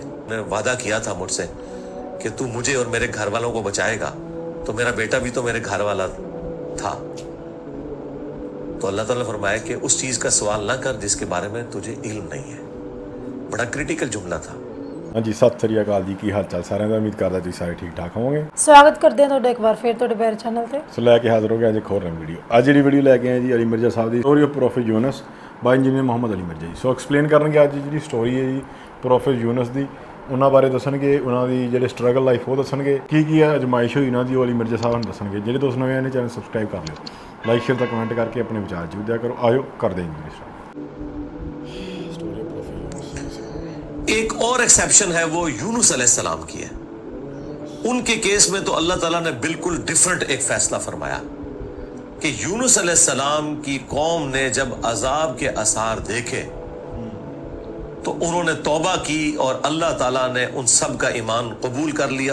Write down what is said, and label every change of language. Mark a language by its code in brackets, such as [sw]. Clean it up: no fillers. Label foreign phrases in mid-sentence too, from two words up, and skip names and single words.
[ur] نے وعدہ کیا تھا مجھ سے کہ تو مجھے اور میرے گھر والوں کو بچائے گا، تو میرا بیٹا بھی تو میرے گھر والا تھا۔ تو اللہ تعالیٰ نے فرمایا کہ اس چیز کا سوال نہ کر جس کے بارے میں تجھے علم نہیں ہے۔ بڑا کریٹیکل جملہ تھا۔ [pa] ہاں جی، ست سری اکال جی، کی حال چال سارے کا؟ امید کردا تسی سارے ٹھیک ٹھاک ہووਗੇ۔ [ur] سواگت کرتے ہیں [pa] ਤੁਹਾਡਾ ਇੱਕ ਵਾਰ ਫਿਰ ਤੁਹਾਡੇ ਪਿਆਰੇ ਚੈਨਲ ਤੇ। ਸੋ ਲੈ ਕੇ ਹਾਜ਼ਰ ਹੋ ਗਿਆ ਅੱਜ ਇੱਕ ਹੋਰ ਨਵੀਂ ਵੀਡੀਓ। ਅੱਜ ਜਿਹੜੀ ਵੀਡੀਓ ਲੈ ਕੇ ਆਏ ਜੀ ਅਲੀ ਮਿਰਜ਼ਾ ਸਾਹਿਬ ਦੀ ਸਟੋਰੀ ਆਫ ਪ੍ਰੋਫੈਟ ਯੂਨਸ ਬਾਈ ਇੰਜੀਨੀਅਰ ਮੁਹੰਮਦ ਅਲੀ ਮਿਰਜ਼ਾ ਜੀ। ਸੋ ਐਕਸਪਲੇਨ ਕਰਨਗੇ ਅੱਜ ਜਿਹੜੀ ਸਟੋਰੀ ਹੈ ਜੀ ਪ੍ਰੋਫੈਟ ਯੂਨਸ ਦੀ, ਉਹਨਾਂ ਬਾਰੇ ਦੱਸਣਗੇ, ਉਹਨਾਂ ਦੀ ਜਿਹੜੇ [en] struggle life [pa] ਉਹ ਦੱਸਣਗੇ, ਕੀ ਹੈ ਅਜਮਾਇਸ਼ ਹੋਈ ਉਹਨਾਂ ਦੀ ਉਹ ਅਲੀ ਮਿਰਜ਼ਾ ਸਾਹਿਬ ਨੂੰ ਦੱਸਣਗੇ। ਜਿਹੜੇ ਦੋਸਤ ਨਵੇਂ ਆਏ ਨੇ [en] channel subscribe [pa] ਕਰ ਲਿਓ, [en] like share [pa] ਤਾਂ ਕਮੈਂਟ ਕਰਕੇ ਆਪਣੇ ਵਿਚਾਰ ਜ਼ਰੂਰ ਦਿਆ ਕਰੋ। ਆਇਓ ਕਰਦੇ ਹਾਂ ਜੀ। [ur] ایک اور ایکسیپشن ہے، وہ یونس علیہ السلام کی ہے۔ ان کے کیس میں تو اللہ تعالیٰ نے بالکل ڈیفرنٹ ایک فیصلہ فرمایا کہ یونس علیہ السلام کی قوم نے جب عذاب کے آثار دیکھے تو انہوں نے توبہ کی، اور اللہ تعالیٰ نے ان سب کا ایمان قبول کر لیا۔